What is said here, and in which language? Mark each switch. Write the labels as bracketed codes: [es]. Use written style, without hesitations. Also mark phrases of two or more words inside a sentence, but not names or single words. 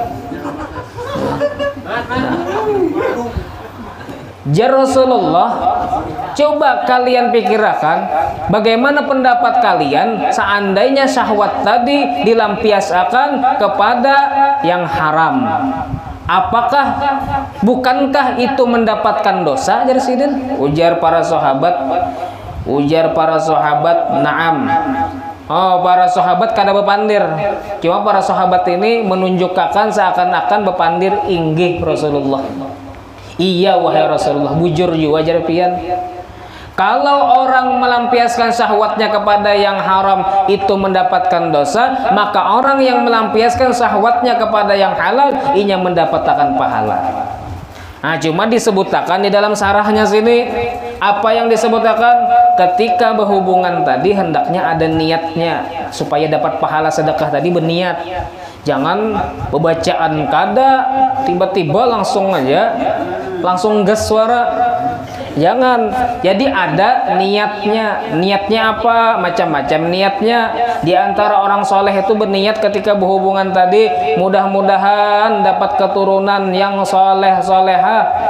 [id] Jar Rasulullah, coba kalian pikirkan bagaimana pendapat kalian seandainya syahwat tadi dilampiaskan kepada yang haram. Bukankah itu mendapatkan dosa? [bjn] Jar Sidin, ujar para sahabat, na'am. Oh, para sahabat kada bepandir. Cuma para sahabat ini menunjukkan seakan-akan bepandir inggih Rasulullah. Iya wahai Rasulullah, bujur juga jar pian. [id] Kalau orang melampiaskan syahwatnya kepada yang haram itu mendapatkan dosa, maka orang yang melampiaskan syahwatnya kepada yang halal inya mendapatkan pahala. Nah, cuma disebutkan di dalam sarahnya sini, apa yang disebutkan ketika berhubungan tadi hendaknya ada niatnya supaya dapat pahala sedekah tadi, berniat. Jangan pembacaan kada tiba-tiba langsung gas suara. Jangan. Jadi ada niatnya. Niatnya apa? Macam-macam niatnya. Di antara orang soleh itu berniat ketika berhubungan tadi, mudah-mudahan dapat keturunan yang soleh-solehah.